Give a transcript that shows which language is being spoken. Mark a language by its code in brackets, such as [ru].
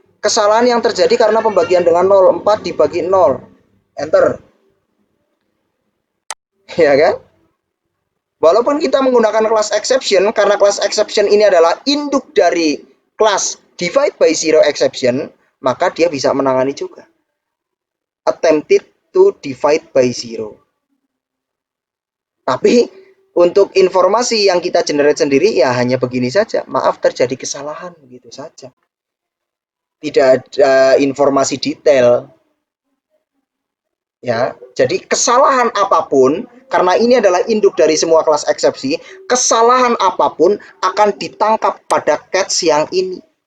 [id] Kesalahan yang terjadi karena pembagian dengan 0, 4 dibagi 0. Enter. Ya kan? Walaupun kita menggunakan kelas exception, karena kelas exception ini adalah induk dari kelas divide by zero exception, maka dia bisa menangani juga. [en] Attempted to divide by zero. [id] Tapi untuk informasi yang kita generate sendiri ya hanya begini saja. Maaf terjadi kesalahan begitu saja. Tidak ada informasi detail. Ya, jadi kesalahan apapun karena ini adalah induk dari semua kelas eksepsi, kesalahan apapun akan ditangkap pada catch yang ini.